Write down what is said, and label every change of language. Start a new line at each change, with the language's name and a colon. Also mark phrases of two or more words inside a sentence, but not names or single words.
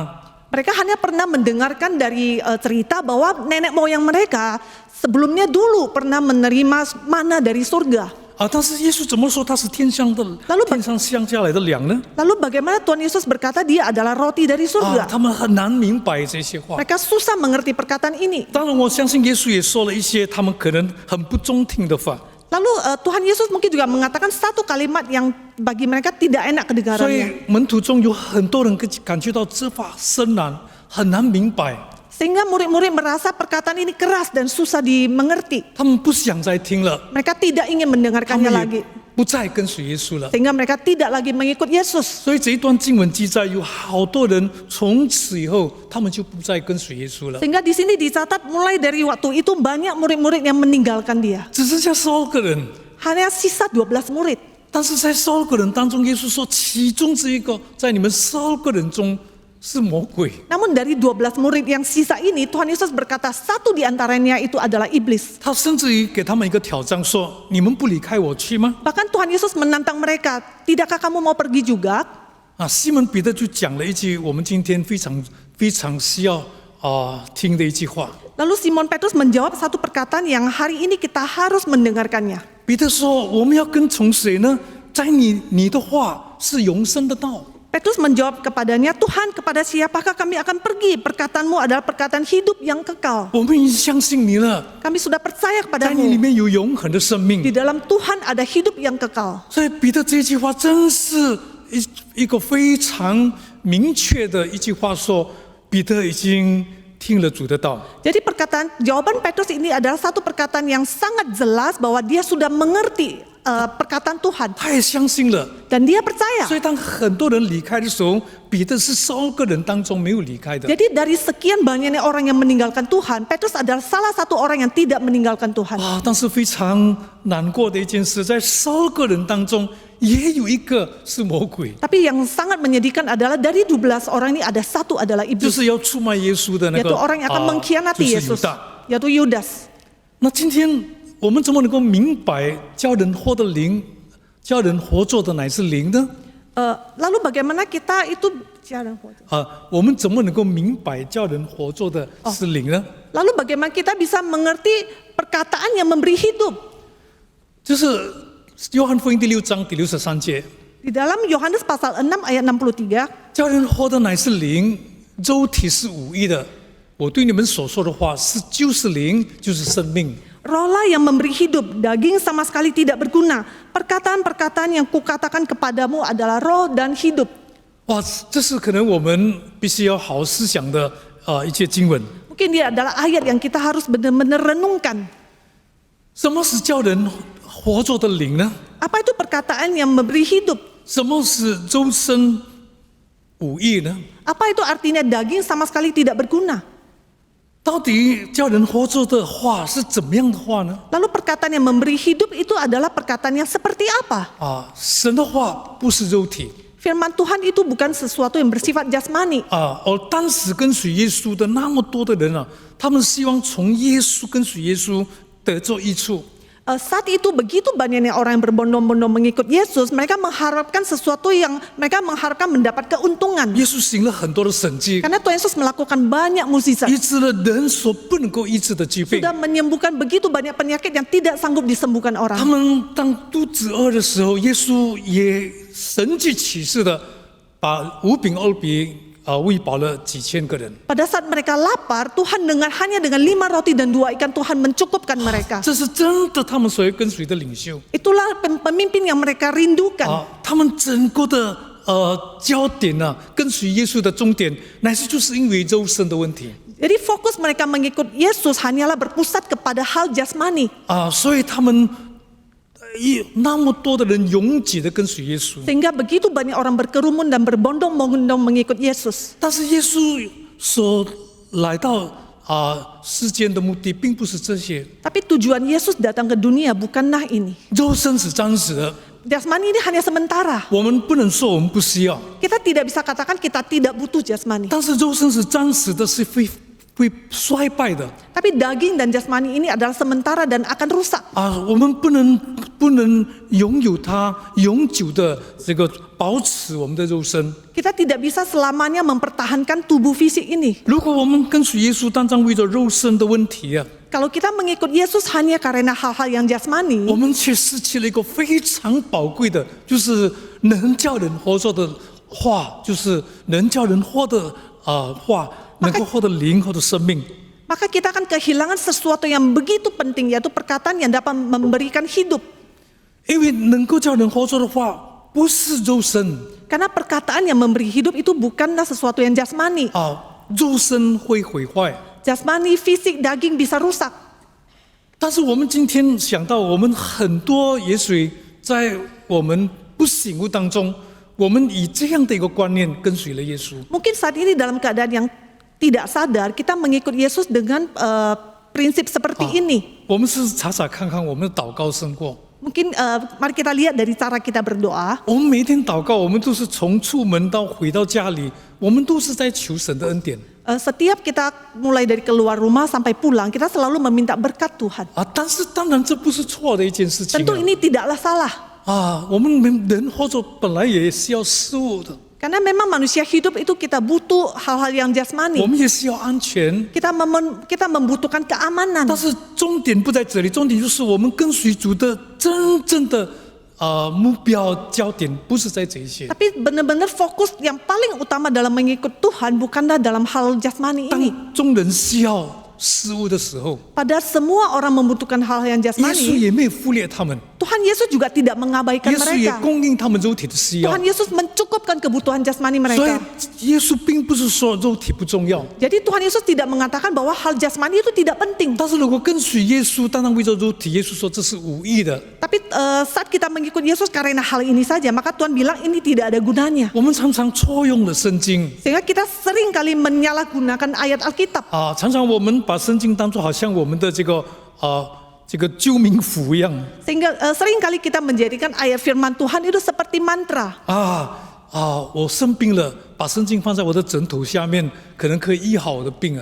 Indonesian: Mereka hanya pernah mendengarkan dari cerita bahwa nenek moyang mereka sebelumnya dulu pernah menerima mana dari surga.
Chinese: 但是耶稣怎么说他是天上降下来的粮呢？
Indonesian: Lalu bagaimana Tuhan Yesus berkata dia adalah roti dari surga?
Chinese: 他们很难明白这些话。
Indonesian: Mereka susah mengerti perkataan ini.
Chinese: 当然，我相信耶稣也说了一些他们可能很不中听的话。
Indonesian: Lalu Tuhan Yesus mungkin juga mengatakan satu kalimat yang bagi mereka tidak enak
Chinese: 所
Indonesian: kedengarannya.
Chinese: 以门徒中有很多人感觉到这话深难，很难明白。
Indonesian: Sehingga murid-murid merasa perkataan ini keras dan susah dimengerti.
Chinese: 他们不想再听了，
Indonesian: Mereka tidak ingin
Chinese: 他
Indonesian: mendengarkannya
Chinese: 们
Indonesian: lagi.
Chinese: 也不再跟随耶稣了。
Indonesian: Sehingga mereka tidak lagi mengikut Yesus.
Chinese: 所以这一段经文记载，有好多人从此以后，他们就不再跟随耶稣了，
Indonesian: Sehingga di sini dicatat mulai dari waktu itu banyak murid-murid yang meninggalkan dia.
Chinese: 只剩下12个人。
Indonesian: Hanya sisa 12 murid.
Chinese: 但是在12个人当中，耶稣说，其中这一个在你们12个人中是魔鬼。
Indonesian: Namun dari 12 murid yang sisa ini, Tuhan Yesus berkata satu di antaranya itu adalah iblis.
Chinese: 他甚至于给他们一个挑战，说：“你们不离开我去吗
Indonesian: Bahkan Tuhan Yesus menantang mereka, tidakkah kamu mau pergi juga?
Chinese: 西门彼得就讲了一句我们今天非常需要听的一句话。
Indonesian: Lalu Simon Petrus menjawab satu perkataan yang hari ini kita harus mendengarkannya.
Chinese: 彼得说：“我们要跟从谁呢？在你的话是永生的道。”
Indonesian: Petrus menjawab kepadanya, Tuhan, kepada siapakah kami akan pergi? Perkataanmu adalah perkataan hidup yang kekal.
Chinese: 我们已经相信你了，
Indonesian: Kami sudah percaya
Chinese: 在你里
Indonesian: kepadamu.
Chinese: 面有永恒的生
Indonesian: Di
Chinese: 命。
Indonesian: dalam Tuhan ada hidup yang kekal.
Chinese: 所以彼得这句话真是一个非常明确的一句话说，彼得已经听了主的道。
Indonesian: Jadi jawaban Petrus ini adalah satu perkataan yang sangat jelas bahwa dia sudah mengerti perkataan Tuhan
Chinese: 他也相信了，
Indonesian: dan dia percaya.
Chinese: 所以当很多人离开的时候，彼得是12个人当中没有离开的。
Indonesian: Jadi dari sekian banyaknya orang yang meninggalkan Tuhan, Petrus adalah salah satu orang yang tidak meninggalkan Tuhan.
Chinese: 啊，但是非常难过的一件事，在12个人当中，也有一个是魔鬼，
Indonesian: Tapi yang sangat menyedihkan adalah dari 12 orang ini ada satu adalah
Chinese: 就
Indonesian: iblis,
Chinese: 是要出卖耶稣的那
Indonesian: yaitu
Chinese: 个
Indonesian: orang yang akan
Chinese: 就
Indonesian: mengkhianati
Chinese: 是犹
Indonesian: Yesus,
Chinese: 大。
Indonesian: yaitu Yudas.
Chinese: 那今天我们怎么能够明白叫人活的灵，叫人活着的乃是灵呢？
Indonesian: Lalu bagaimana kita itu jalan 活着?
Chinese: 我们怎么能够明白叫人活着的是灵呢？
Indonesian: Lalu bagaimana kita bisa mengerti perkataan yang memberi hidup?
Chinese: 就是约翰福音第6章第63节，
Indonesian: Di dalam Yohanes pasal 6 ayat 63,
Chinese: 叫人活的乃是灵，肉体是无益的。我对你们所说的话就是灵，就是生命。
Indonesian: Rohlah yang memberi hidup, daging sama sekali tidak berguna. Perkataan-perkataan yang kukatakan kepadamu adalah roh dan hidup.
Chinese: 哇，这是可能我们必须要好好思想的一些经文。
Indonesian: Mungkin dia adalah ayat yang kita harus benar-benar renungkan.
Chinese: 什么是叫人活着的灵呢？
Indonesian: Apa itu perkataan yang memberi hidup?
Chinese: 什么是周身无益呢？
Indonesian: Apa itu artinya daging sama sekali tidak berguna?
Chinese: 到底叫人活着的话是怎么样的话呢？
Indonesian: Lalu perkataan yang memberi hidup itu adalah perkataan yang seperti apa?
Chinese: 神的话不是肉体
Indonesian: Firman Tuhan itu bukan sesuatu yang bersifat jasmani.
Chinese: 而当时跟随耶稣的那么多的人他们希望从耶稣跟随耶稣得着益处。
Indonesian: Saat itu begitu banyaknya orang yang berbondong-bondong mengikut Yesus, mereka mengharapkan sesuatu yang mereka mengharapkan mendapat keuntungan.
Chinese: 耶稣行了很多的神迹，
Indonesian: Karena Tuhan Yesus melakukan banyak mukjizat,
Chinese: 医治了人所不能够医治的疾病。
Indonesian: sudah menyembuhkan begitu banyak penyakit yang tidak sanggup disembuhkan
Chinese: 他
Indonesian: orang.
Chinese: 们当肚子饿的时候，耶稣也神迹奇事的把5饼2鱼喂饱了几千个人。
Indonesian: Pada saat mereka lapar, Tuhan hanya dengan 5 roti dan 2 ikan Tuhan mencukupkan mereka.
Chinese: 这是真的，他们所要跟随的领袖
Indonesian: Itulah pemimpin yang mereka rindukan.
Chinese: 他们整个的焦点跟随耶稣的终点，乃是就是因为肉身的问题
Indonesian: Jadi fokus mereka mengikut Yesus hanyalah berpusat kepada hal jasmani.
Chinese: 所以他们那么多的人拥挤的跟随耶稣。
Indonesian: Sehingga begitu banyak orang berkerumun dan berbondong-bondong mengikut Yesus.
Chinese: 但是耶稣所来到世间的目的，并不是这些。
Indonesian: Tapi tujuan Yesus datang ke dunia bukanlah ini.
Chinese: 肉身是暂时的，
Indonesian: Jasmani ini hanya sementara.
Chinese: 我们不能说我们不需要，
Indonesian: Kita tidak bisa katakan kita tidak butuh jasmani.
Chinese: 但是肉身是暂时的，是会衰败的
Indonesian: Tapi daging dan jasmani ini adalah sementara dan akan rusak.
Chinese: 我们不能拥有它永久的这个保持我们的肉身。
Indonesian: Kita tidak bisa selamanya mempertahankan tubuh fisik ini.
Chinese: 如果我们跟随耶稣，单单为着肉身的问题
Indonesian: Kalau kita mengikut Yesus hanya karena hal-hal yang jasmani,
Chinese: 我们却失去了一个非常宝贵的，就是能叫人活着的话，就是能叫人活的话，能够获得灵，获得生命。
Indonesian: maka kita akan kehilangan sesuatu yang begitu penting, yaitu perkataan yang dapat memberikan hidup.
Chinese: 因为能够叫人活着的话，不是肉身
Indonesian: Karena perkataan yang memberi hidup itu bukanlah sesuatu yang jasmani.
Chinese: 肉身会毁坏。
Indonesian: Jasmani, fisik, daging bisa rusak.
Chinese: 但是我们今天想到，我们很多也许在我们不醒悟当中，我们以这样的一个观念跟随了耶稣。
Indonesian: Mungkin saat ini dalam keadaan yang tidak sadar, kita mengikut Yesus dengan prinsip seperti ini.
Chinese: 我们是查查看看我们的祷告生活。
Indonesian: Mungkin mari kita lihat dari cara kita berdoa.
Chinese: 我们每天祷告，我们都是从出门到回到家里，我们都是在求神的恩典。
Indonesian: Setiap kita mulai dari keluar rumah sampai pulang, kita selalu meminta berkat Tuhan.
Chinese: 但是当然这不是错的一件事情
Indonesian: Tentu ini tidaklah salah.
Chinese: 我们人活着本来也是要事物的，
Indonesian: Karena memang manusia hidup itu kita butuh hal-hal yang
Chinese: 我
Indonesian: jasmani.
Chinese: 们也是要安全。
Indonesian: Kita membutuhkan keamanan.
Chinese: 但是重点不在这里，重点就是我们跟随主的真正的目标焦点不是在这些。
Indonesian: Tapi benar-benar fokus yang paling utama dalam mengikut Tuhan bukanlah dalam hal jasmani ini.
Chinese: 当众人需要事物的时候，
Indonesian: Pada semua orang membutuhkan hal yang
Chinese: 耶稣
Indonesian: jasmani,
Chinese: 也没有忽略他们，
Indonesian: Tuhan Yesus juga tidak mengabaikan
Chinese: 耶稣也
Indonesian: mereka.
Chinese: 供应他们肉体的需要
Indonesian: Tuhan。Yesus mencukupkan kebutuhan jasmani
Chinese: 所以
Indonesian: mereka.
Chinese: 耶稣并不是说肉体不重要，
Indonesian: Jadi Tuhan Yesus tidak mengatakan bahwa hal jasmani itu tidak penting.
Chinese: 但是如果跟随耶稣，单单为着肉体，耶稣说这是无益的。
Indonesian: Tapi saat kita mengikut Yesus karena hal ini saja, maka Tuhan bilang ini tidak ada gunanya.
Chinese: 我们常常错用了圣经
Indonesian: Sehingga kita sering kali menyalahgunakan ayat Alkitab.
Chinese: 啊，常常我们把圣经当作好像我们的这个救命符一样
Indonesian: Sehingga sering kali kita menjadikan ayat firman Tuhan itu seperti mantra.
Chinese: 我生病了，把圣经放在我的枕头下面，可能可以医好我的病啊。